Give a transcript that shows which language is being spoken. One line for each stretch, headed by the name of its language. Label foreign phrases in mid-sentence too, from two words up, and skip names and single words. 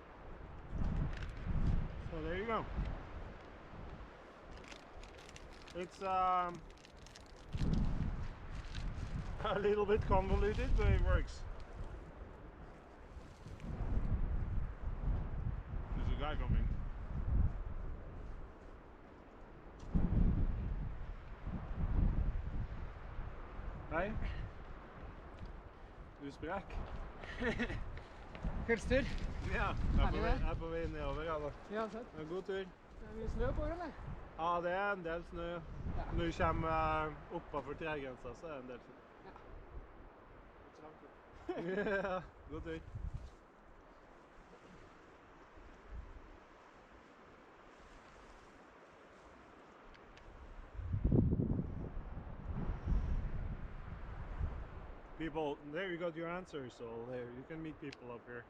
English: So there you go. It's a little bit convoluted, but it works. There's a guy coming.
Norwegian: Hei. Du sprekk. Kveldstur. Ja, jeg er på vei nedover. Ja, da. Ja, sett. God tur. Det er mye snø på, eller? Ja, det er en del snø. Ja. Når du kommer oppover tregrensa, så er det en del snø. Ja. Ikke langt. Ja, god tur.
English: People, there you got your answer, so there you can meet people up here.